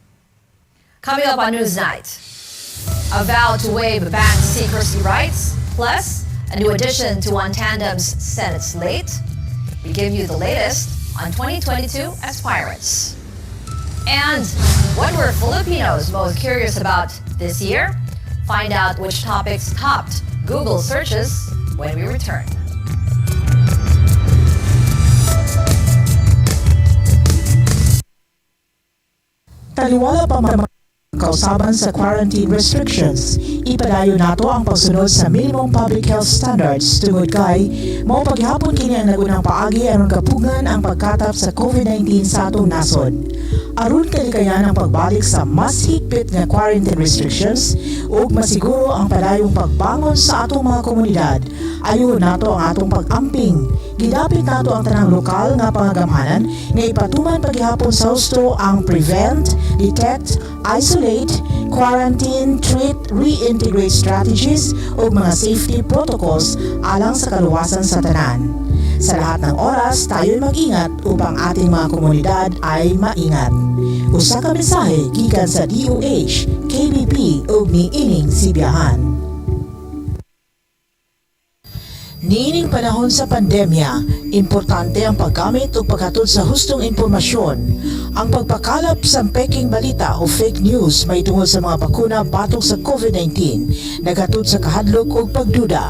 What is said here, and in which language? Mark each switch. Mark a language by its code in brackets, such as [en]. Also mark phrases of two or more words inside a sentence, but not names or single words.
[en] Coming up on Newsnight, a vow to waive bank secrecy rights, plus a new addition to One Tandem's Senate slate. We give you the latest on 2022 aspirants. And what were Filipinos most curious about this year? Find out which topics topped Google searches when we return. [ceb] Taliwala pa man kausaban sa [en] quarantine restrictions, [ceb] ipadayon nato ang pagsunod sa [en] minimum public health standards [ceb] tungod kay mao paghapon kini ang nagunang paagi aron kapugan ang pagkatap sa COVID-19 sa atong nasod. Aron kalikayan ang pagbalik sa mas higpit nga [en] quarantine restrictions [ceb] ug masiguro ang padayong pagbangon sa atong mga komunidad, ayon nato ang atong pag-amping. Gidapit nato ang tanang lokal nga pangagamhanan nga ipatuman paghihapon sa husto ang [en] prevent, detect, isolate, quarantine, treat, reintegrate strategies [ceb] o mga [en] safety protocols [ceb] alang sa kaluwasan sa tanan. [tl] Sa lahat ng oras, tayo'y mag-ingat upang ating mga komunidad ay maingat. [ceb] Usa ka mensahe gikan sa DOH, KBP ug niining sibiyahan. Niining panahon sa pandemya, importante ang paggamit o paghatod sa hustong impormasyon. Ang pagpakalap sa peking balita o [en] fake news [ceb] may tungod sa mga bakuna batok sa COVID-19, naghatod sa kahadlok o pagduda.